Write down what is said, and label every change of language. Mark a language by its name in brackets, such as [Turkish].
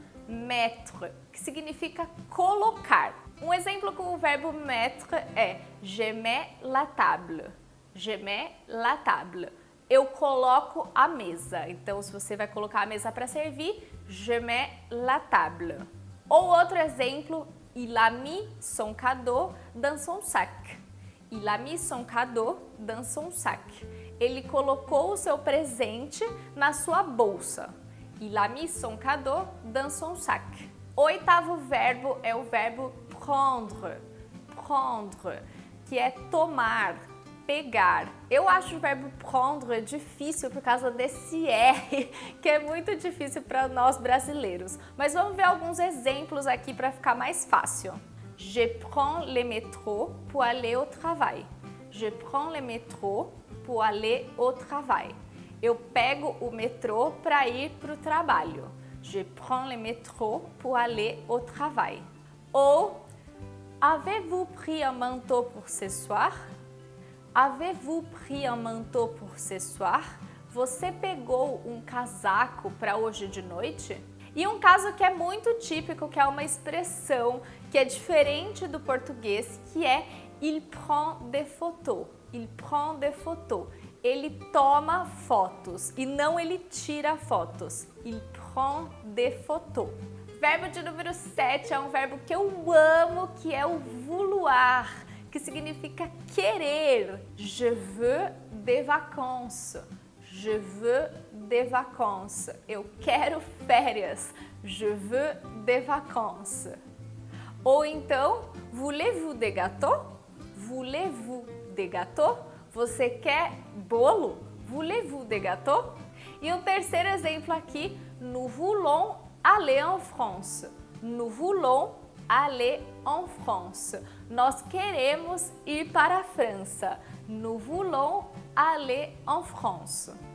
[Portuguese] Mettre, que significa colocar. Um exemplo com o verbo mettre é [French] je mets la table. Je mets la table. [Portuguese] Eu coloco a mesa. Então, se você vai colocar a mesa para servir, [French] je mets la table. [Portuguese] Ou outro exemplo, [French] il a mis son cadeau dans son sac. Il a mis son cadeau dans son sac. [Portuguese] Ele colocou o seu presente na sua bolsa. [French] Il a mis son cadeau dans son sac. [Portuguese] O 8º verbo é o verbo prendre. Prendre, que é tomar, pegar. Eu acho o verbo prendre difícil por causa desse R, que é muito difícil para nós brasileiros. Mas vamos ver alguns exemplos aqui para ficar mais fácil. [French] Je prends le métro pour aller au travail. Je prends le métro pour aller au travail. [Portuguese] Eu pego o metrô para ir para o trabalho. [French] Je prends le métro pour aller au travail. Ou, avez-vous pris un manteau pour ce soir? Avez-vous pris un manteau pour ce soir? [Portuguese] Você pegou um casaco para hoje de noite? E um caso que é muito típico, que é uma expressão que é diferente do português, que é [French] il prend des photos. Il prend des photos. [Portuguese] Ele toma fotos e não ele tira fotos. [French] Il prend des photos. [Portuguese] Verbo de número 7 é um verbo que eu amo, que é o vouloir, que significa querer. [French] Je veux des vacances. Je veux des vacances. [Portuguese] Eu quero férias. [French] Je veux des vacances. [Portuguese] Ou então, [French] voulez-vous des gâteaux? Voulez-vous des gâteaux? [Portuguese] Você quer bolo? [French] Voulez-vous des gâteaux? [Portuguese] E um terceiro exemplo aqui, [French] nous voulons aller en France. Nous voulons aller en France. [Portuguese] Nós queremos ir para a França. [French] Nous voulons aller en France.